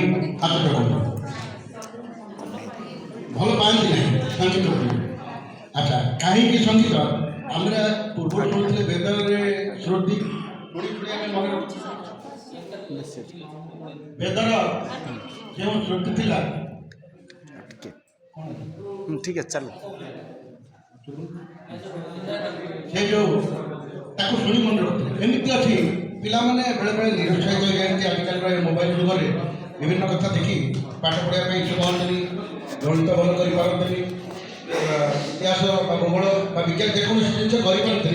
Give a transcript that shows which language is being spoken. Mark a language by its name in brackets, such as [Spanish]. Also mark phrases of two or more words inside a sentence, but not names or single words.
[Odia] ହାତ ଦେଖନ୍ତୁ। ଭଲ ପାଆନ୍ତି ନାହିଁ ସଙ୍ଗୀତକୁ। ଆଚ୍ଛା, କାହିଁକି ସଙ୍ଗୀତ? ଆମେ ପୂର୍ବରୁ ଶୁଣିଥିଲେ ବେଦରେ ଶ୍ରୁତି ଶୁଣି ଶୁଣି ଆମେ ମନେ ରଖିଛୁ। ବେଦର ଯେଉଁ ଶ୍ରୁତି ଥିଲା [Hindi] ठीक है चलो [Odia] ସେ ଯେଉଁ ତାକୁ ଶୁଣି ମନେ ରଖୁଥିଲେ। ଏମିତି ଅଛି ପିଲାମାନେ ବେଳେବେଳେ ନିରୁତ୍ସାହିତ ହେଇଯାଆନ୍ତି ଆଜିକାଲିର ଏ ମୋବାଇଲ ଯୁଗରେ ବିଭିନ୍ନ କଥା ଦେଖି ପାଠ ପଢ଼ିବା ପାଇଁ ଇଚ୍ଛୁକ ହୁଅନ୍ତିନି, ଗଣିତ ଭଲ କରିପାରନ୍ତିନି, ଇତିହାସ ବା ଭୂଗୋଳ ବା ବିଜ୍ଞାନ ଯେକୌଣସି ଜିନିଷ କରିପାରନ୍ତିନି।